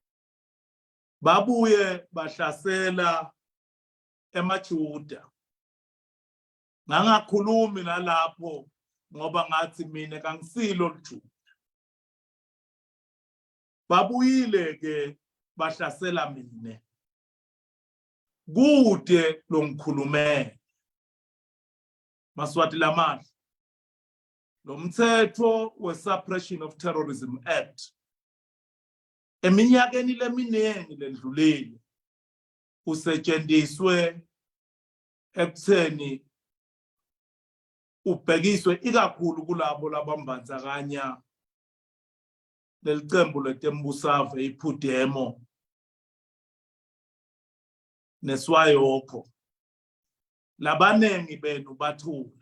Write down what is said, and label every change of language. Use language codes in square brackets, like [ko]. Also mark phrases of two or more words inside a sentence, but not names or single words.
[ss] Babuye bahlasela emaJuda ngangakhulumi nalapho ngoba ngathi mina kangisilo lJuda. Babuyile ke bahlasela mina kude lo ngikhulumele Maswati lamahle lo mthetho we-Suppression of Terrorism Act eminyakeni leminingi ledlulile usetshenziswe ekutheni ubhekiswe ikakhulu kulabo labambandzakanya lelicembu letembusave iPUDEMO neswayoko labanengi benu bathula.